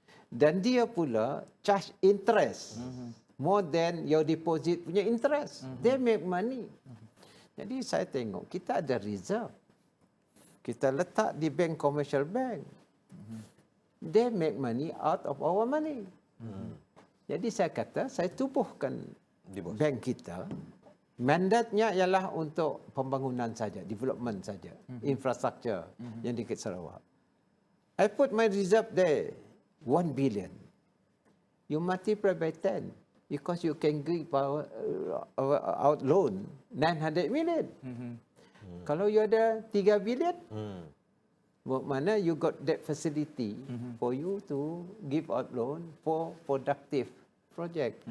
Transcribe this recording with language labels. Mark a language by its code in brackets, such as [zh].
[ms] Dan dia pula [en] charge interest. More than your deposit punya interest. They make money. [ms] Jadi saya tengok kita ada reserve. Kita letak di bank, commercial bank. [en] They make money out of our money. [ms] Jadi saya kata saya tubuhkan bank kita. Mandatnya ialah untuk pembangunan saja, development saja, infrastruktur yang di Sarawak. [en] I put my reserve there, 1 billion. You multiply by 10. Because you can give out loan 900 million. Kalau you ada 3 billion, mana you got that facility for you to give out loan for productive project.